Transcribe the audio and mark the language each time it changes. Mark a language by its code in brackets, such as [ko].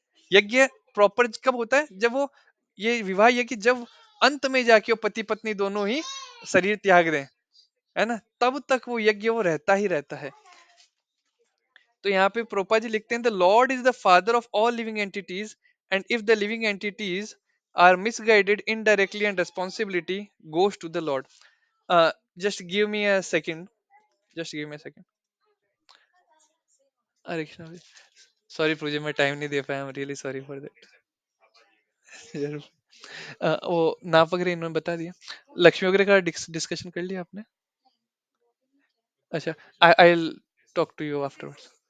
[hi] यज्ञ प्रॉपर कब होता है, जब वो ये विवाह यज्ञ जब अंत में जाके वो पति पत्नी दोनों ही शरीर त्याग दें, है ना, तब तक वो यज्ञ वो रहता ही रहता है। तो यहाँ पे प्रोपा जी लिखते हैं [en] The lord is the father of all living entities, and if the living entities are misguided indirectly and responsibility goes to the lord। just give me a second, just give me a second। अरे Krishna, sorry प्रोजे [hi] मैं time नहीं दे पाया, [en] I am really sorry for that. [hi] वो नाप वगैरह इन्होंने बता दिया, लक्ष्मी वगैरह का डिस्कशन कर लिया आपने? [en] अच्छा, I'll talk to you afterwards.